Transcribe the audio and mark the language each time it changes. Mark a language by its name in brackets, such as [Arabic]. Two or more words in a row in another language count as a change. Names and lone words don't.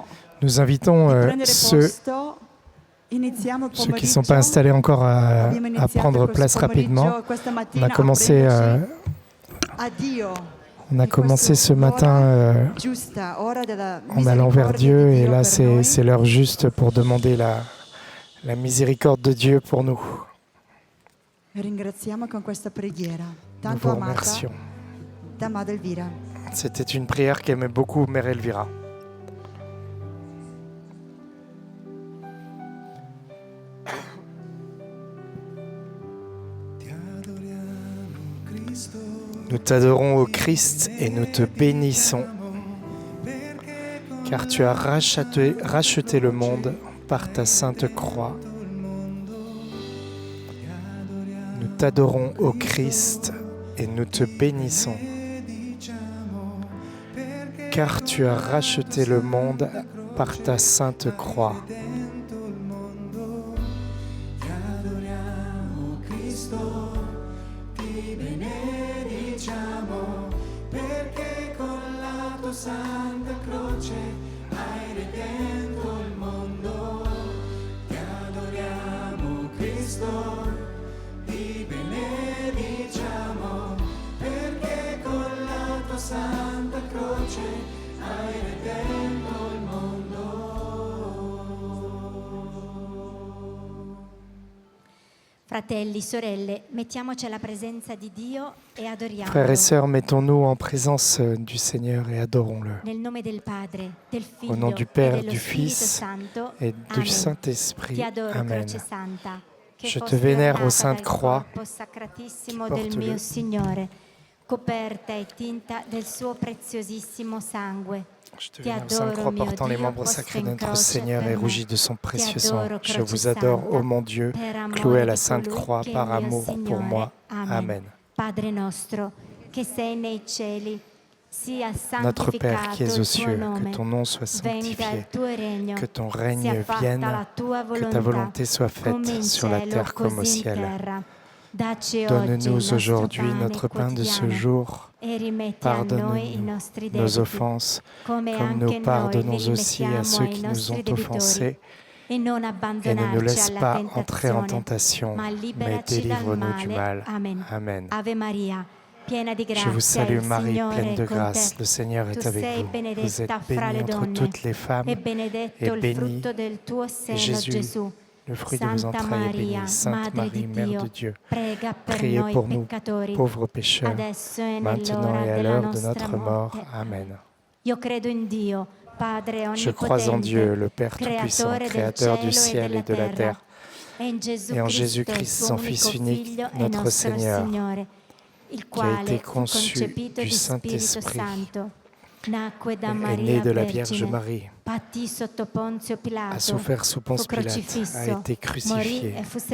[French] Nous invitons [Italian] di prendere [French] ceux [Italian] posto. Iniziamo il [French] qui ne [Italian] pomeriggio. [French] sont pas installés encore [Italian] Abbiamo [French] à [Italian] iniziato [French] prendre [Italian] questo [French] place rapidement. [Italian] pomeriggio, questa [French] On [Italian] mattina, [French] a commencé, [Italian] aprendoci a Dio. [French] on a [Italian] di [French] commencé [Italian] questo [French] ce matin [Italian] ora giusta, ora della [French] en allant vers [Italian] misericordia [French] Dieu [Italian] di [French] et [Italian] Dio [French] là [Italian] per noi. [French] c'est l'heure juste pour demander la miséricorde de Dieu pour nous. [Italian] E ringraziamo con questa preghiera, [French] Nous [Italian] tanto [French] vous [Italian] amata [French] remercions. [Italian] da Madre Elvira. [French] C'était une prière qu'aimait beaucoup Mère Elvira. Nous t'adorons, ô Christ, et nous te bénissons, car tu as racheté le monde par ta sainte croix. Nous t'adorons, ô Christ, et nous te bénissons, car tu as racheté le monde par ta sainte croix. [Italian] Santa Croce hai redento il mondo, ti adoriamo Cristo, ti benediciamo, perché con la tua Santa Croce hai redento il mondo. Fratelli, sorelle, mettiamoci alla presenza di Dio e adoriamolo. [French] Frères et sœurs, mettons-nous en présence du Seigneur et adorons-le. [Italian] Nel nome del Padre, del Figlio [French] Au nom du [Italian] e [French] Père, [Italian] dello [French] du [Italian] Spirito [French] Fils [Italian] Santo. [French] et du [Italian] Amen. [French] Saint-Esprit. [Italian] Ti adoro, [French] Amen. [Italian] Croce Santa, che [French] Je te [Italian] fosse [French] vénère, ô [Italian] ornata [French] Sainte [Italian] dal [French] Croix, [Italian] corpo sacratissimo [French] qui [Italian] del [French] porte [Italian] mio [French] le- [Italian] Signore, coperta e tinta del suo preziosissimo sangue. [French] Je te [Italian] Ti [French] vénère, Sainte [Italian] adoro, [French] Croix, [Italian] mio [French] portant les [Italian] Dio, [French] membres [Italian] posto [French] sacrés [Italian] in [French] de notre [Italian] croce [French] Seigneur [Italian] per [French] et [Italian] me. [French] rougis de son précieux sang. [Italian] adoro, [French] Je [Italian] Croce [French] vous adore, [Italian] Santa, [French] ô mon Dieu, [Italian] per amore [French] cloué à la [Italian] di [French] Sainte [Italian] colui [French] Croix [Italian] che è [French] par [Italian] il mio [French] amour pour [Italian] Signore. [French] moi. Amen. [Italian] Padre nostro, che sei nei cieli, sia [French] Notre Père qui es [Italian] santificato [French] aux [Italian] il tuo [French] cieux, que [Italian] nome. [French] ton nom soit [Italian] Venga [French] sanctifié, [Italian] il tuo regno, [French] que ton [Italian] sia [French] règne [Italian] fatta [French] vienne, [Italian] la tua [French] que ta [Italian] volontà, [French] volonté soit [Italian] come [French] faite [Italian] in [French] sur la [Italian] cielo, [French] terre comme au [Italian] così in [French] ciel. [Italian] terra. Dacci oggi il [French] Donne-nous [Italian] nostro [French] aujourd'hui [Italian] pane [French] notre pain de ce [Italian] quotidiano [French] jour. [Italian] e rimetti a noi i [French] Pardonne-nous [Italian] nostri [French] nos [Italian] debiti, [French] offenses, [Italian] come [French] comme [Italian] anche [French] nous [Italian] noi [French] pardonnons [Italian] li [French] aussi à [Italian] rimettiamo [French] ceux [Italian] ai [French] qui nous [Italian] nostri [French] ont [Italian] debitori. [French] offensés. [Italian] E non [French] Et ne nous [Italian] abbandonarci [French] laisse [Italian] alla [French] pas entrer en [Italian] tentazione, [French] tentation, [Italian] ma [French] mais [Italian] liberaci dal [French] délivre-nous du [Italian] male. [French] mal. [Italian] Amen. [French] Amen. [Italian] Ave Maria, piena di [French] Je [Italian] grazia, [French] vous salue [Italian] il [French] Marie, [Italian] Signore [French] pleine de [Italian] è con [French] grâce. [Italian] te. [French] Le Seigneur [Italian] Tu [French] est avec [Italian] sei [French] vous. Vous êtes [Italian] benedetta fra [French] bénie [Italian] le [French] entre [Italian] donne [French] toutes les femmes. [Italian] e benedetto [French] et [Italian] il [French] béni [Italian] frutto del tuo seno, [French] Jésus, [Italian] Gesù. [French] Le fruit de vos [Italian] Santa [French] entrailles est [Italian] Maria, [French] béni. Sainte [Italian] Madre [French] Marie, [Italian] di [French] Mère [Italian] Dio, [French] de Dieu, [Italian] prega per [French] priez [Italian] noi [French] pour nous, [Italian] peccatori, [French] pauvres pécheurs, [Italian] adesso e [French] maintenant [Italian] nell'ora [French] et à [Italian] della [French] l'heure de [Italian] nostra [French] notre mort. [Italian] morte. Amen. Io credo in Dio, Padre [French] Je crois en Dieu, le Père Tout-Puissant, [Italian] creatore del [French] Créateur du [Italian] cielo [French] ciel et de la terre, [Italian] e in Gesù [French] et en [Italian] Cristo, [French] Jésus-Christ, [Italian] il [French] son [Italian] suo [French] Fils [Italian] unico [French] unique, [Italian] Figlio e [French] notre [Italian] nostro [French] Seigneur, [Italian] Signore, il [French] qui a [Italian] quale [French] été [Italian] fu [French] conçu [Italian] concepito [French] du [Italian] di Spirito [French] Saint-Esprit, [Italian] Santo, Nacque da [French] est né [Italian] Maria [French] de la Vierge [Italian] Vergine, [French] Marie, [Italian] patì sotto Ponzio [French] a [Italian] Pilato, [French] souffert sous [Italian] fu [French] Ponce Pilate, a [Italian] crocifisso, [French] été [Italian] morì [French] crucifié, [Italian] e fu